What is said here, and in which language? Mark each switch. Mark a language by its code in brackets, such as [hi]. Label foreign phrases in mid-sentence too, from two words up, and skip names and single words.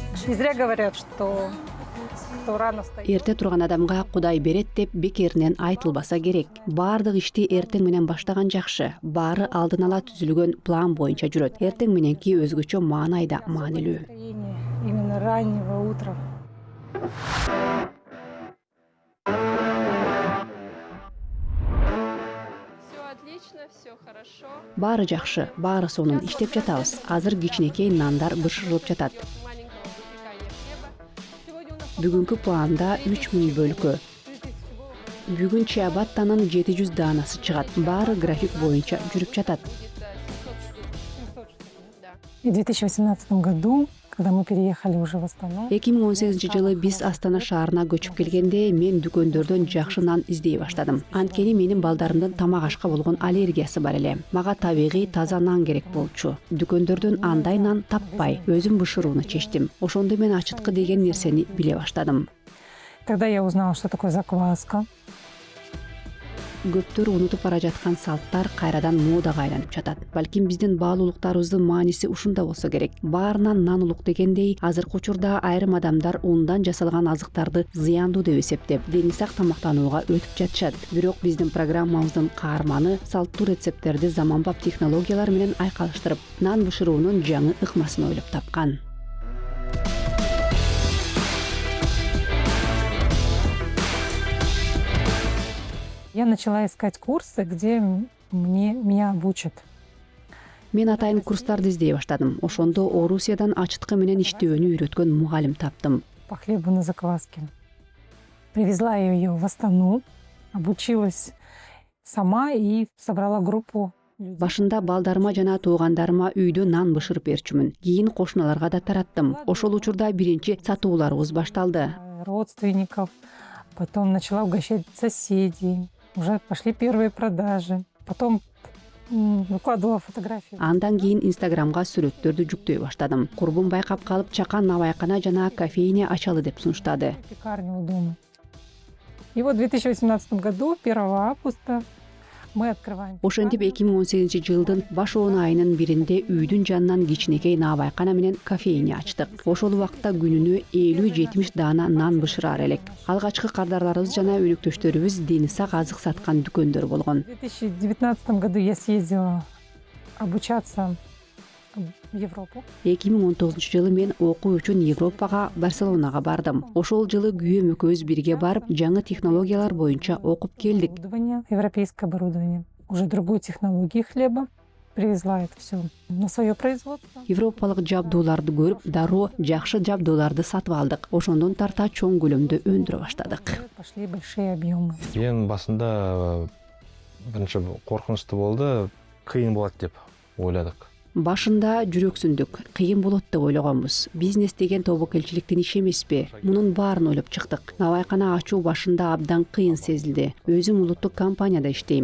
[ru] Не зря говорят, что кто рано встает. [ky] Эрте турган адамга Кудай берет деп бекеринен айтылбаса керек. Бардык ишти эртең менен баштаган жакшы. Баары алдын ала түзүлгөн план боюнча жүрөт. Эртең мененки өзгөчө маанайда маанилүү. Именно раннего утра. Баары жакшы, баары сонун иштеп жатабыз. Азыр кичинекей нандар бышырылып жатат. Бүгүнкү планда 3000 бөлкө. Бүгүн чиабаттанын 700 даанасы чыгат. Баары график боюнча жүрүп жатат. [ru] И в 2018 году, когда мы переехали уже в Астану, [ky] 2018-жылы биз Астана шаарына көчүп келгенде мен дүкөндөрдөн жакшы нан издей баштадым. Анткени менин балдарымдын тамак ашка болгон аллергиясы бар эле. Мага табигый таза нан керек болчу. Дүкөндөрдөн андай нан таппай, өзүм бышырууну чечтим. Ошондо мен ачыткы деген нерсени биле баштадым. [ru] тогда я узнала, что такое закваска. [ky] Көптөр унутуп бара жаткан салттар кайрадан модага айланып жатат. Балким биздин баалуулуктарыбыздын мааниси ушунда болсо керек. Баарынан нан улук дегендей, азыркы учурда айрым адамдар ундан жасалган азыктарды зыяндуу деп эсептеп, дени сак тамактанууга өтүп жатышат. Бирок биздин программабыздын каарманы салттуу рецепттерди заманбап технологиялар менен айкалыштырып, нан бышыруунун жаңы ыкмасын ойлоп тапкан. [ru] Я начала искать курсы, где меня обучат. [ky] Мен атайын курстарды издей баштадым. Ошондо Орусиядан ачыткы менен иштөөнү үйрөткөн мугалим таптым. [ru] По хлебу на закваске. Привезла я ее в Астану, обучилась сама и собрала группу. [ky] Башында балдарыма жана туугандарыма үйдө нан бышырып берчүмүн. Кийин кошуналарга да тараттым. Ошол учурда биринчи сатууларыбыз башталды. [ru] Родственников, потом начала угощать соседей. Уже пошли первые продажи. Потом выкладывала фотографии. [ky] Андан кийин Инстаграмга сүрөттөрдү жүктөй баштадым. Курбум байкап калып, чакан набайкана жана кофейня ачалы деп сунуштады. [ru] Пекарню у дома. И вот в 2018 году, 1 августа, мы открываем. [ky] Ошентип 2018-жылдын баш 10 айынын биринде үйдүн жанынан кичинекей набайкана менен кофейня ачтык. Ошол убакта күнүнө 50-70 даана нан бышырар элек. Алгачкы кардарларыбыз жана өнөктөштөрүбүз дени сак азык саткан дүкөндөр болгон. [ru] В 2019 году я съездила обучаться в Европу. [ky] 2019-жылы мен окуу үчүн Европага, Барселонага бардым. Ошол жылы күйөөм экөөбүз бирге барып, жаңы технологиялар боюнча окуп келдик. [ru] Европейское оборудование. Уже другой технологии хлеба. Привезла это все на свое производство. [ky] Европалык жабдууларды көрүп, дароо жакшы жабдууларды сатып алдык. Ошондон тарта чоң көлөмдө өндүрө баштадык. [ru] Пошли большие объемы. [ky] Эң басында биринчи коркунучтуу болду, кыйын болот деп ойладык. Башында жүрөксүндүк, кыйын болот деп ойлогонбуз. Бизнес деген тобокелчиликтин иши эмеспи. Мунун баарын ойлоп чыктык. Набайкана ачуу башында абдан кыйын сезилди. Өзүм улуттук компанияда иштейм.